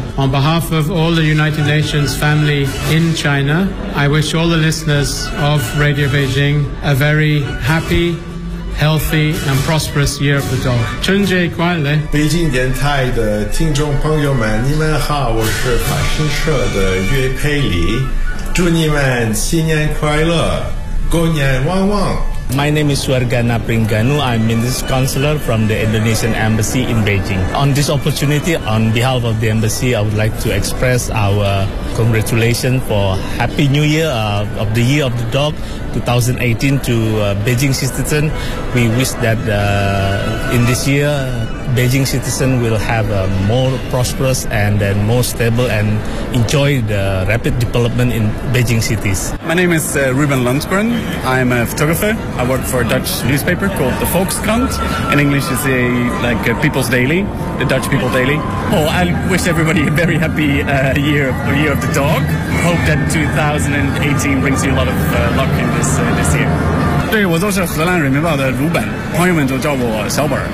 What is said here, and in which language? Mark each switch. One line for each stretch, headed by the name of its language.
English: On behalf of all the United Nations family in China, I wish all the listeners of Radio Beijing a very happy, healthy and prosperous year of the dog.
Chinese: 春节快乐。北京电台的听众朋友们，你们好，我是法新社的岳佩里，祝你们新年快乐，狗年旺旺。
English: My name is Suargana Pringanu. I'm Minister Counselor from the Indonesian Embassy in Beijing. On this opportunity, on behalf of the Embassy, I would like to express our congratulations for Happy New Year of the Year of the Dog 2018 to Beijing citizen. We wish that in this year, Beijing citizen will have a more prosperous and then more stable and enjoy the rapid development in Beijing cities. My name is Ruben Lundgren. I'm a photographer. I work for a Dutch newspaper called the Volkskrant. In English, it's a People's Daily, the Dutch People Daily. Oh, I wish everybody a very happy year of the dog. Hope that 2018 brings you a lot of luck in this year.
Chinese: 对，我就是荷兰人民报的鲁本，朋友们就叫我小本。